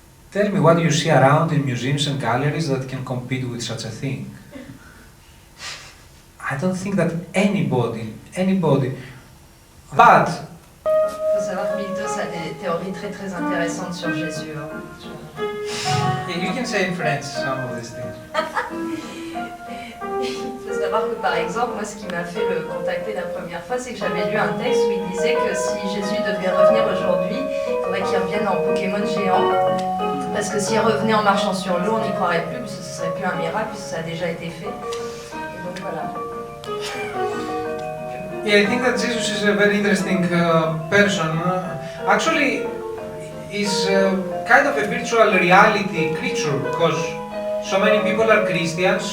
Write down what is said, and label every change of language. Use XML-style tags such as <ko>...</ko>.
<en>Tell me what you see around in museums and galleries that can compete with such a thing. I don't think that anybody, but</en> <fr>Il faut savoir que Miltos a des théories très très intéressantes sur Jésus.</fr> <en>yeah, you can say in French some of these things.</en> <fr>Il faut savoir que par exemple, moi ce qui m'a fait le contacter la première fois, c'est que j'avais lu un texte où il disait que si Jésus devait revenir aujourd'hui, il faudrait qu'il revienne en Pokémon géant. Parce que s'il revenait en marchant sur l'eau, on n'y croirait plus, puisque ce serait plus un miracle, puisque ça a déjà été fait. Et donc voilà.</fr> <en>Yeah, I think that Jesus is a very interesting person. Actually, he's kind of a virtual reality creature because so many people are Christians.</en>